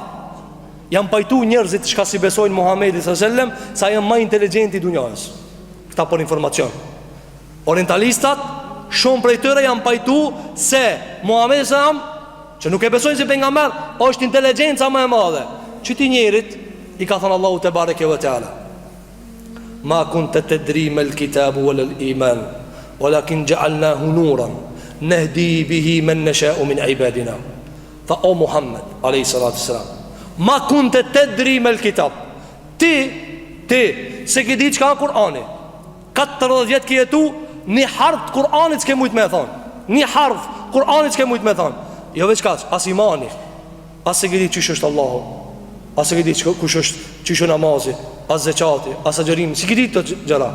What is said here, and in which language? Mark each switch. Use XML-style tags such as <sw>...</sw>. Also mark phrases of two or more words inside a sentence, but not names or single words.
<sq>Janë pajtu njerëzit që si besojnë Muhammedit</sq> <ar>صلى الله عليه وسلم</ar> <sq>sa janë më inteligjenti i dunjës. Këta për informacion. Orientalistat, shumë prej tyre janë pajtu se Muhamedi</sq> <ar>صلى الله عليه وسلم,</ar> <sq>që nuk e besojnë si pejgamber, është inteligjenca më e madhe. Çiti njerit i ka thënë Allahu</sq> <ar>تبارك وتعالى: ما كنت تدري ما الكتاب ولا الإيمان ولكن جعلناه نورا نهدي به من نشاء من عبادنا. Fa o Muhammed عليه الصلاة والسلام ما كنت تدري ما الكتاب.</ar> <sq>Ti se ke ditë çka ka Kur'ani. 40 vjet ke jetu, një harf Kur'anit s'ke mujt me thonë. Një harf Kur'anit s'ke mujt me thonë. Jo veç kaç, as imani, as se ke ditë çish është Allahu, as se ke ditë kush është, çish është namazi, as zekati, as agjerimi, si ke ditë të gjëra.</sq>